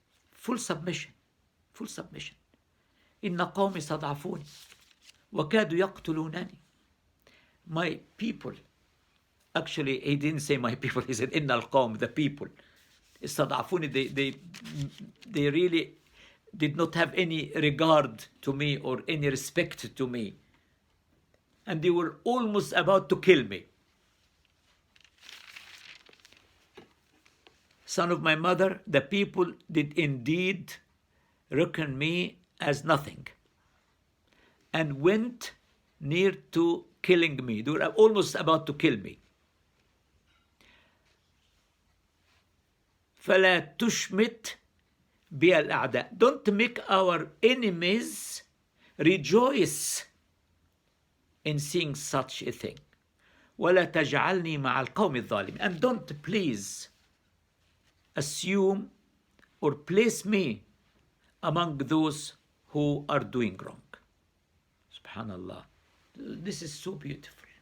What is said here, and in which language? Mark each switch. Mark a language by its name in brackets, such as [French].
[English] Full submission, full submission. [Arabic] إن قومي استضعفوني وكادوا يقتلونني. [English] My people. Actually, he didn't say my people. He said [Arabic] إن القوم, [English] the people. [Arabic] استضعفوني. [English] They really did not have any regard to me or any respect to me. And they were almost about to kill me. Son of my mother, the people did indeed reckon me as nothing and went near to killing me. They were almost about to kill me. [Arabic] فلا تشمت بي الأعداء. [English] Don't make our enemies rejoice in seeing such a thing. [Arabic] ولا تجعلني مع القوم الظالمين. [English] And don't please assume or place me among those who are doing wrong. Subhanallah. This is so beautiful.